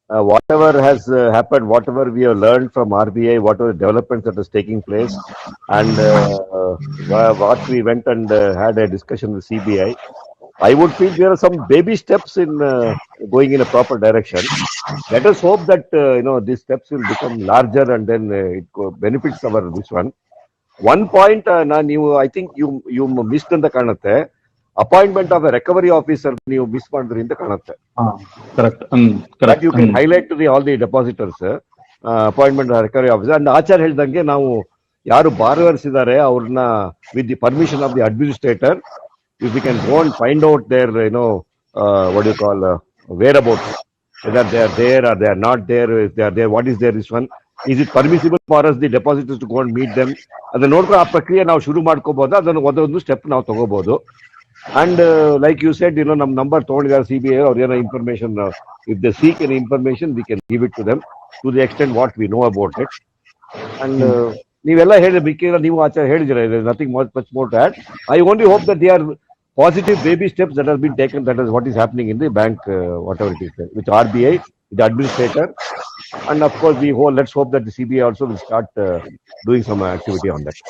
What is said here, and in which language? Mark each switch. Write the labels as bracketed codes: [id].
[en] Whatever has happened, whatever we have learned from RBI, whatever developments that is taking place, and what we went and had a discussion with CBI, I would feel there are some baby steps in going in a proper direction. Let us hope that these steps will become larger and then it benefits our this one. One point, I think you missed [kn] ಅಂತ ಕಾಣುತ್ತೆ. [en] appointment of a recovery officer [kn] ನೀವು miss ಮಾಡಿದ್ರಿ ಅಂತ ಕಾಣುತ್ತೆ. [en] Correct. You can highlight to all the depositors appointment recovery officer. And [kn] Achar ಹೇಳ್ದಂಗೆ ನಾವು ಯಾರು borrowers ಇದ್ದಾರೆ ಅವ್ರನ್ನ [en] with the permission of the administrator, if we can go and find out their what do you call whereabouts, whether they are there or they are not there, if they are there, what is their this one, is it permissible for us the depositors to go and meet them, [kn] ಅದನ್ನ ನೋಡ್ಕೊಂಡು ಆ ಪ್ರಕ್ರಿಯೆ ನಾವು ಶುರು ಮಾಡ್ಕೋಬಹುದು. ಅದನ್ನು ಒಂದೊಂದು step ನಾವು ತಗೋಬಹುದು. [en] and like you said, [kn] ನಮ್ ನಂಬರ್ ತಗೊಂಡಿದ್ದಾರೆ CBI ಅವ್ರ ಏನೋ information, [en] If they seek any information we can give it to them to the extent what we know about it. [kn] And ನೀವೆಲ್ಲ ಹೇಳಿದ್ರೆ ನೀವು ಆಚಾರ ಹೇಳಿದಿರ, [en] Nothing much more to add. I only hope that they are positive baby steps that have been taken. That is what is happening in the bank, whatever it is there, with RBI, the administrator, and of course let's hope that the CBI also will start doing some activity on that.